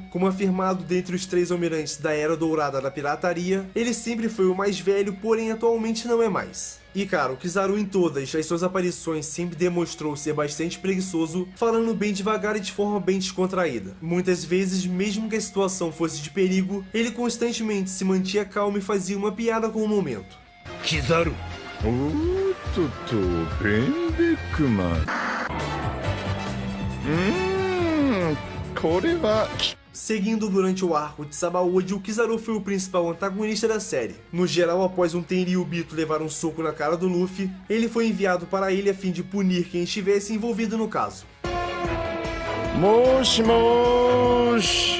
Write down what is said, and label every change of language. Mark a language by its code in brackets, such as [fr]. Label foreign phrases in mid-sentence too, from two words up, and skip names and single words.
[pt] Como afirmado dentre os 3 almirantes da Era Dourada da Pirataria, ele sempre foi o mais velho, porém atualmente não é mais. E cara, o Kizaru em todas as suas aparições sempre demonstrou ser bastante preguiçoso, falando bem devagar e de forma bem descontraída. Muitas vezes, mesmo que a situação fosse de perigo, ele constantemente se mantinha calmo e fazia uma piada com o momento. [ja] キザルおーっとベンベックマンこれは [pt] Seguindo durante o arco de Sabaody, o Kizaru foi o principal antagonista da série. No geral, após um Tenryubito levar um soco na cara do Luffy, ele foi enviado para a ilha a fim de punir quem estivesse envolvido no caso. [ja] もしもし.